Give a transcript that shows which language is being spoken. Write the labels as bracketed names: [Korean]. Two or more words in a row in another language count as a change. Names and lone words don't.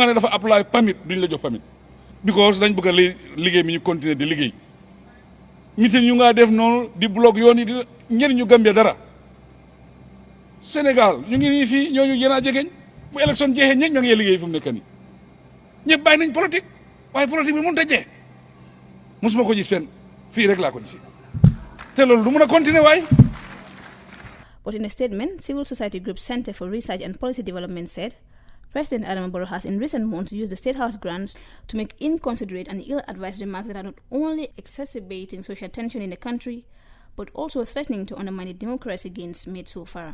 [Wolof] ne dafa [English] apply permit [Wolof] duñ la jox permit because dañ bëgg a liggéey mi ñu continuer di liggéey meeting ñu nga def noonu di blog yoon yi di ñenn ñu Gambia dara Sénégal ñu ngi nii fii ñooñu yéen a jegeñ bu élection jeexee ñëpp ñoo ngi liggéey fu mu nekk nii ñëpp bàyyi nañ politique waaye politique bi mënut a jeex mosuma ko gis fenn fii rek laa ko gis te loolu du mën a continuer waaye. [English] But in a statement, civil society group Center for Research and Policy Development said President Adama Barrow has in recent months used the State House grants to make inconsiderate and ill-advised remarks that are not only exacerbating social tension in the country, but also threatening to undermine the democracy gains made so far.